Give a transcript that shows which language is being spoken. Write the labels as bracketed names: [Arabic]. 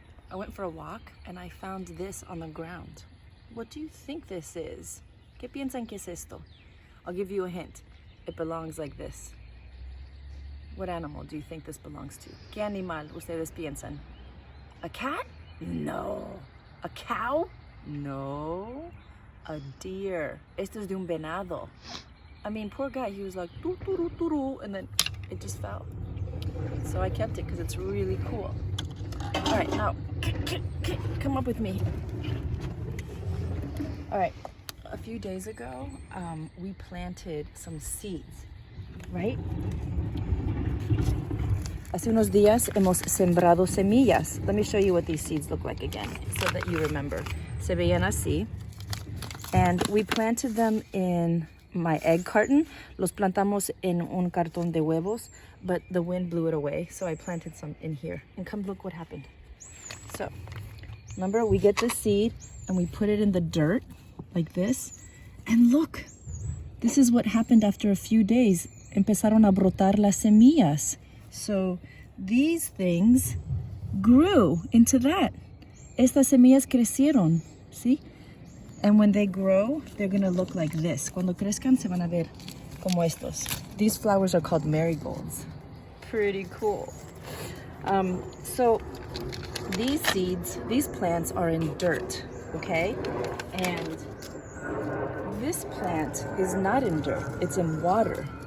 [English] I went for a walk and I found this on the ground. What do you think this is? [Spanish] ¿Qué piensan que es esto? [English] I'll give you a hint. It belongs like this. What animal do you think this belongs to? [Spanish] ¿Qué animal ustedes piensan? [English] A cat? [Spanish] No. [English] A cow? No. A deer. [Spanish] Esto es de un venado. [English] I mean, poor guy, he was like, doo, doo, doo, doo, doo, and then it just fell. So I kept it because it's really cool. All right, now, come up with me. All right, a few days ago, we planted some seeds, right? [Spanish] Hace unos días hemos sembrado semillas. [English] Let me show you what these seeds look like again so that you remember. [Spanish] Se veían así. [English] And we planted them in my egg carton. [Spanish] Los plantamos en un cartón de huevos, [English] but the wind blew it away. So I planted some in here. And come look what happened. So, remember, we get the seed and we put it in the dirt like this. And look, this is what happened after a few days. [Spanish] Empezaron a brotar las semillas. [English] So these things grew into that. [Spanish] Estas semillas crecieron, ¿sí? [English] And when they grow, they're gonna look like this. [Spanish] Cuando crezcan, se van a ver como estos. [English] These flowers are called marigolds. Pretty cool. So these seeds, these plants are in dirt, okay? And this plant is not in dirt, it's in water.